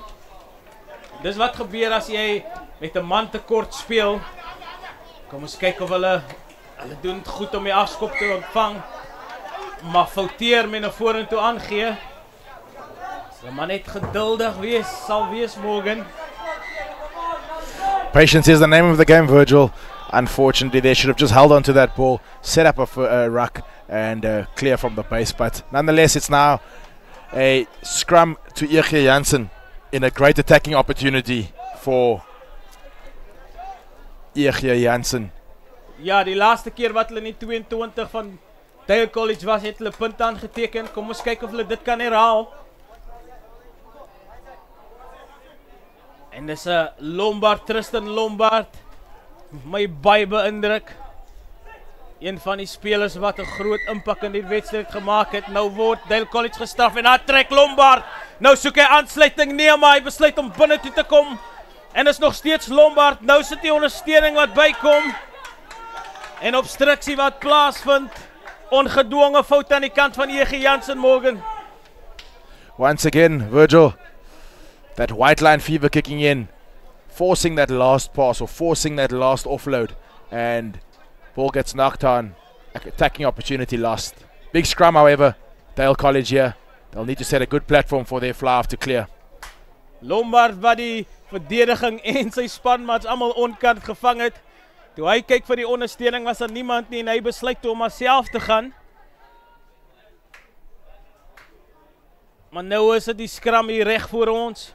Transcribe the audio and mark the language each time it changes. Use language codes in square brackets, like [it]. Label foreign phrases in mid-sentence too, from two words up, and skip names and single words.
[af] Dis wat gebeur as jy met 'n man tekort speel. Kom ons kyk of hulle doen het goed om die afskop te ontvang. Maar fouteer met 'n vorentoe aangee. So man net geduldig wees, sal wees Morgan. [en] Patience is the name of the game, Virgil. Unfortunately, they should have just held on to that ball, set up a ruck, and clear from the base. But nonetheless, it's now a scrum to Jansen in a great attacking opportunity for Jansen. [af] Ja, die laaste keer wat hulle in die 22 van Dale College was, het hulle punt aangeteken. Kom ons kyk of hulle dit kan herhaal. En dis 'n Lombard, Tristan Lombard. My baie beïndruk. Een van die spelers wat 'n groot impak in die wedstryd gemaak het. Nou word Dale College gestraf en daar trek Lombard. Nou soek hy aansluiting, nee, maar hy besluit om binne toe te kom. En is nog steeds Lombard. Nou sit die ondersteuning wat bykom. En obstruksie wat plaasvind. Ongedwonge fout aan die kant van Jansen Morgan. [en] Once again, Virgil, that white line fever kicking in, forcing that last pass or forcing that last offload, and ball gets knocked on, attacking opportunity lost. Big scrum, however, Dale College here. They'll need to set a good platform for their fly-off to clear. [af] Lombard wat die verdediging en sy spanmaats almal onkant gevang het. Toe hy kyk vir die ondersteuning was daar niemand nie en hy besluit om maar self te gaan. Maar nou is dit die scrum hier reg voor ons.